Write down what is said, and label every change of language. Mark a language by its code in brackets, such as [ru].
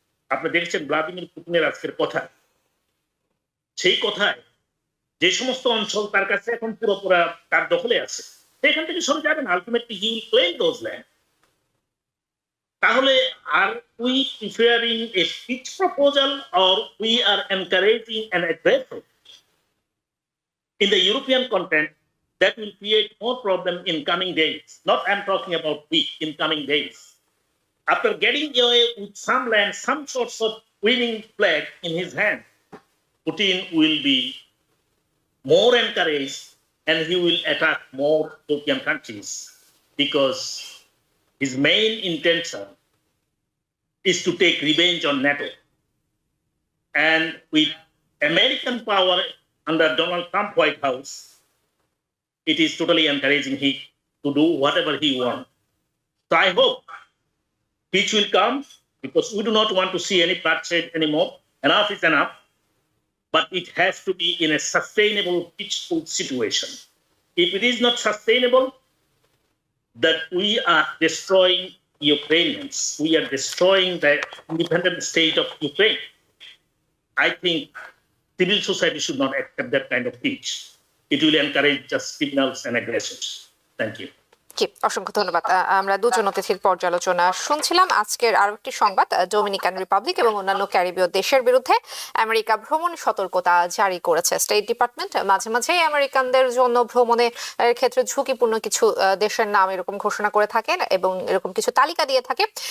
[bn] আপনি দেখছেন ভ্লাদিমির পুতিনের আজকের কথা, সেই কথায় যে সমস্ত অঞ্চল তার কাছে এখন পুরোপুরা তার দখলে আছে, সেখান থেকে সরে যাবেন, [en] Ultimately he will claim those land. [bn] তাহলে [en] Are we preferring a peace proposal or we are encouraging an aggressor in the European content that will create more problem in coming days. Not I'm talking about week, in coming days. After getting away with some land, some sorts of winning flag in his hand, Putin will be more encouraged and he will attack more European countries because his main intention is to take revenge on NATO. And with American power under Donald Trump White House, it is totally encouraging him to do whatever he wants. So I hope peace will come, because we do not want to see any bloodshed anymore. Enough is enough. But it has to be in a sustainable, peaceful situation. If it is not sustainable, that we are destroying Ukrainians, we are destroying the independent state of Ukraine. I think civil society should not accept that kind of peace. It will encourage just criminals and aggressors. Thank you. [bn] জি, অসংখ্য ধন্যবাদ। আমরা দুজন অতিথির পর্যালোচনা শুনছিলাম। আজকের আরো একটি সংবাদ, ডোমিনিকান রিপাবলিক এবং অন্যান্য ক্যারিবীয় দেশের বিরুদ্ধে আমেরিকা ভ্রমণ সতর্কতা জারি করেছে স্টেট ডিপার্টমেন্ট। মাঝে মাঝেই আমেরিকানদের জন্য ভ্রমণের ক্ষেত্রে ঝুঁকিপূর্ণ কিছু দেশের নাম এরকম ঘোষণা করে থাকেন এবং এরকম কিছু তালিকা দিয়ে থাকে।